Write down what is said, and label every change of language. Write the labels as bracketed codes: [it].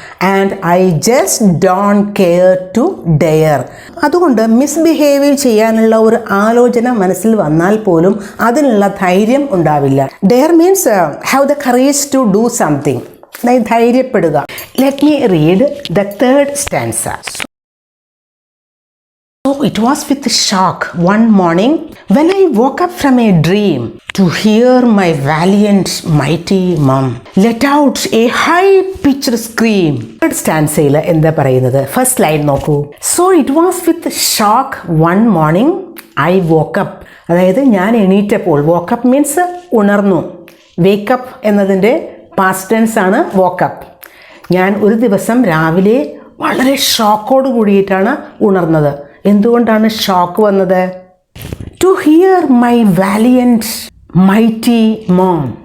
[en] And I just don't care to dare. [ml] അതുകൊണ്ട് misbehave ചെയ്യാനുള്ള ഒരു ആലോചന മനസ്സിൽ വന്നാൽ പോലും അതിനുള്ള ധൈര്യം ഉണ്ടാവില്ല. [en] dare means have the courage to do something, [ml] ധൈര്യപ്പെടുക. [en] Let me read the third stanza. So it was with shock one morning when I woke up from a dream to hear my valiant mighty mum let out a high pitched scream. [ml] Third stanza എന്താ പറയുന്നത്? First line നോക്കൂ. [en] So it was with shock one morning I woke up. [ml] അതായത് ഞാൻ എണീറ്റപ്പോൾ, [en] woke up means [ml] ഉണർന്നു. Wake up എന്നതിൻ്റെ past tense ആണ് woke up. ഞാൻ ഒരു ദിവസം രാവിലെ വളരെ ഷോക്കോട് കൂടിയിട്ടാണ് ഉണർന്നത്. എന്തുകൊണ്ടാണ് ഷോക്ക് വന്നത്? [en] To hear my valiant mighty mom.